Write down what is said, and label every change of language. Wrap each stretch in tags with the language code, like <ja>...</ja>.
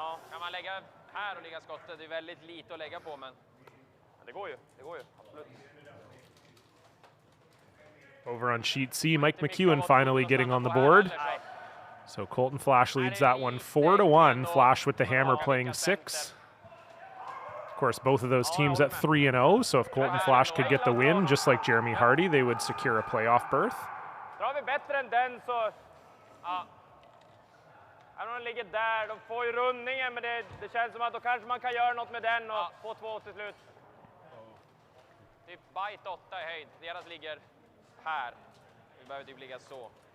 <sv>Kan man lägga här och lägga skottet? Det är väldigt lite att lägga på, men det går ju. Absolut.</sv> <en>Over on sheet C, Mike McEwen finally getting on the board. So Colton Flash leads that one 4-1. Flash with the hammer playing 6. Of course, both of those teams at 3-0. So if Colton Flash could get the win, just like Jeremy Hardy, they would secure a playoff berth.</en> <sv>Drar vi bättre än den så... Även om den ligger där, de får ju rundningen, men det känns som att då kanske man kan göra något med den och få 2 till slut. Typ bite 8 i höjd, deras ligger här. Vi behöver typ ligga så.</sv>